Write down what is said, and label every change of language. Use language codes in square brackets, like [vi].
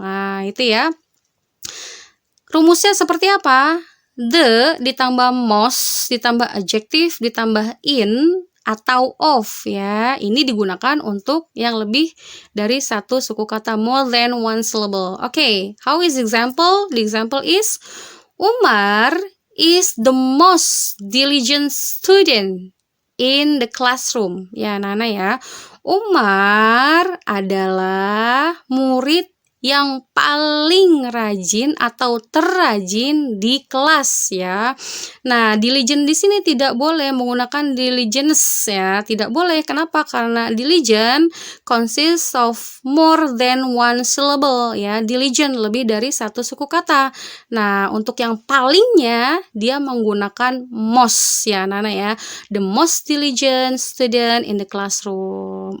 [id] Nah itu ya, rumusnya seperti apa? The ditambah most ditambah adjektif ditambah in atau of ya, ini digunakan untuk yang lebih dari satu suku kata, more than one syllable. [en] Okay, how is example? The example is Umar is the most diligent student in the classroom. [id] Ya, Nana ya. Umar adalah murid yang paling rajin atau terrajin di kelas ya. Nah, diligent di sini tidak boleh menggunakan diligence ya, tidak boleh. Kenapa? [en] Karena diligent consists of more than one syllable ya. [id] Diligent lebih dari satu suku kata. Nah, untuk yang palingnya dia menggunakan most ya, Nana ya. [en] The most diligent student in the classroom.